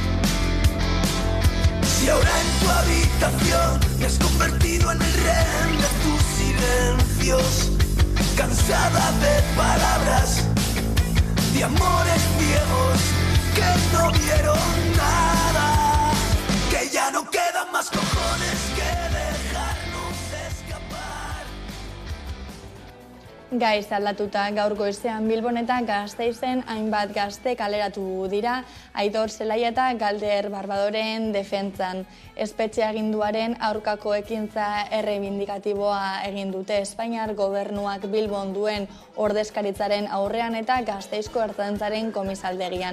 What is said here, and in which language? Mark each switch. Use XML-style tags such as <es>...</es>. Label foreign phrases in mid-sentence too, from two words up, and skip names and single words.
<es>Si ahora en tu habitación me has convertido en el rehén de tus silencios, cansada de palabras, de amores viejos que no vieron nada, que ya no quedan más cojones que dejarnos escapar.</es> <eu>Gaiz aldatuta gaur goizean Bilbon eta Gasteizen hainbat gazte kaleratu dira Aitor Zelaia eta Galder Barbadoren defentzan. Espetxe aginduaren aurkako ekintza erreibindikatiboa egin dute Espainiar gobernuak Bilbon duen ordezkaritzaren aurrean eta Gasteizko ertzaintzaren komisaldegian.</eu>